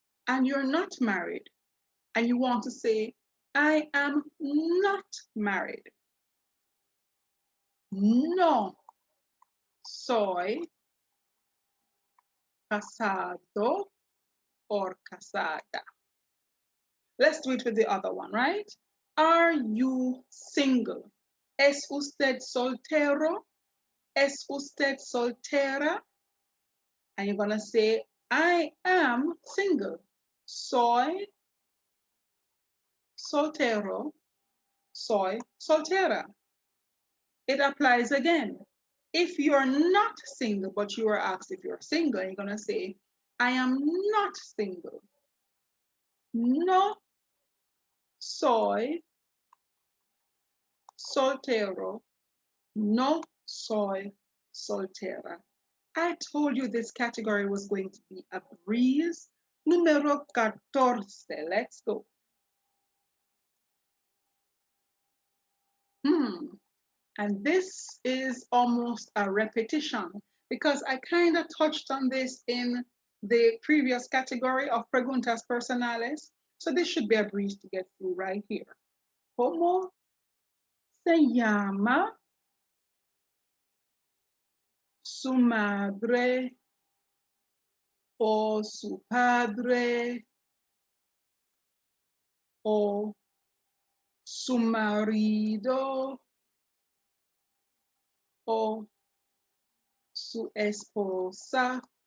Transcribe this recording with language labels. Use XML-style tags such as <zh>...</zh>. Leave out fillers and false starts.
<en>And you're not married, and you want to say, I am not married.</en> <es>No soy casado or casada.</es> <en>Let's do it with the other one, right? Are you single?</en> <es>¿Es usted soltero? ¿Es usted soltera?</es> <en>And you're going to say, I am single.</en> <es>Soy soltero. Soy soltera.</es> <en>It applies again. If you're not single, but you are asked if you're single, you're going to say, I am not single.</en> <es>No soy soltero. No soy soltera.</es> <en>I told you this category was going to be a breeze.</en> <es>Número 14.</es> <en>Let's go. And this is almost a repetition because I kind of touched on this in the previous category of</en> <es>preguntas personales.</es> <en>So this should be a breeze to get through right here.</en> <es>¿Cómo se llama su madre o su padre o su marido o su esposa?</es>